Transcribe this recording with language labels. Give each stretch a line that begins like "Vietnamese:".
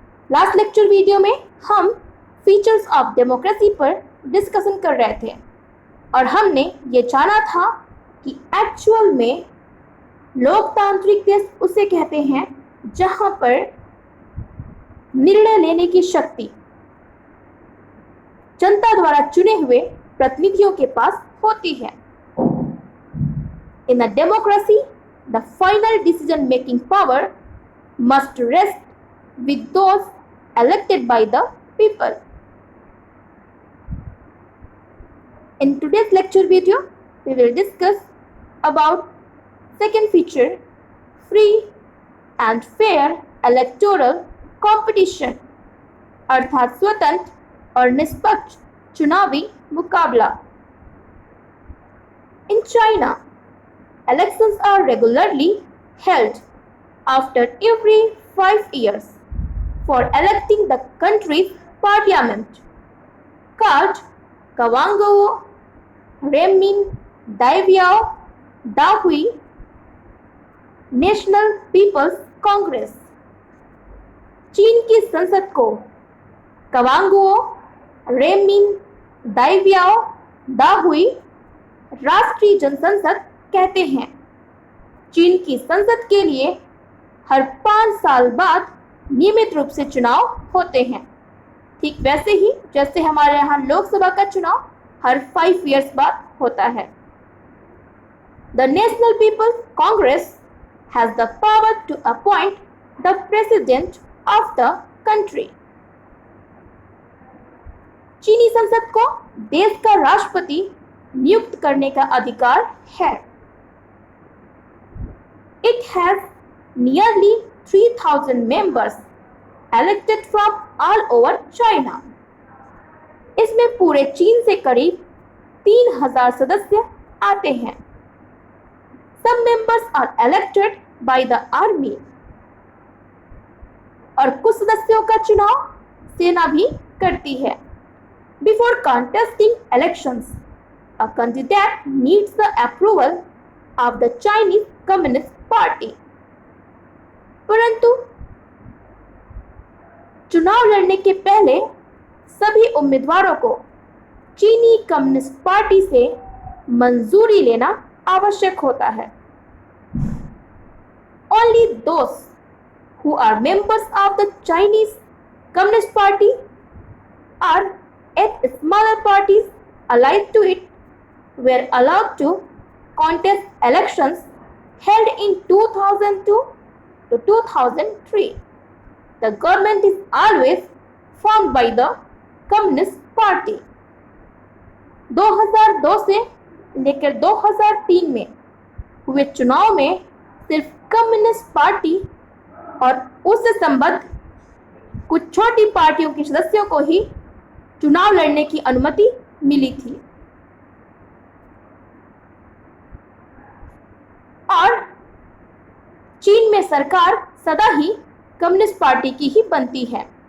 Hindi: Last lecture video में हम features of democracy पर डिस्कशन कर रहे थे और हमने ये जाना था कि एक्चुअल में लोकतांत्रिक देश उसे कहते हैं जहां पर निर्णय लेने की शक्ति जनता द्वारा चुने हुए प्रतिनिधियों के पास होती है।
English: In a democracy the final decision making power must rest with those elected by the people. In today's lecture video, we will discuss about second feature, free and fair electoral competition,
Hindi: अर्थात स्वतंत्र और निष्पक्ष चुनावी मुकाबला।
English: In China, elections are regularly held after every 5 years for electing the country's parliament, called Kawanguo Renmin Daibiao Dahui national people's congress.
Hindi: चीन की संसद को कवांगुओ रेमिन दाइबियाओ दाहुई राष्ट्रीय जनसंसद कहते हैं। चीन की संसद के लिए हर 5 साल बाद नियमित रूप से चुनाव होते हैं, ठीक वैसे ही जैसे हमारे यहाँ लोकसभा का चुनाव हर 5 इयर्स बाद होता है।
English: The national people's congress has the power to appoint the president of the country.
Hindi: चीनी संसद को देश का राष्ट्रपति नियुक्त करने का अधिकार है।
English: It has nearly 3,000 members elected from all over China.
Hindi: इसमें पूरे चीन से करीब 3,000 सदस्य आते हैं।
English: Some members are elected by the army.
Hindi: और कुछ सदस्यों का चुनाव सेना भी करती है।
English: Before contesting elections, a candidate needs the approval of the Chinese Communist Party.
Hindi: परंतु चुनाव लड़ने के पहले सभी उम्मीदवारों को चीनी कम्युनिस्ट पार्टी से मंजूरी लेना आवश्यक होता है।
English: Only those who are members of the Chinese Communist Party or at smaller parties allied to it were allowed to contest elections held in 2002 to 2003. The government is always formed by the Communist Party.
Hindi: 2002 से लेकर 2003 में हुए चुनाव में सिर्फ communist party और उससे संबद्ध कुछ छोटी पार्टियों के सदस्यों को ही चुनाव लड़ने की अनुमति मिली थी और चीन में सरकार सदा ही कम्युनिस्ट पार्टी की ही बनती है।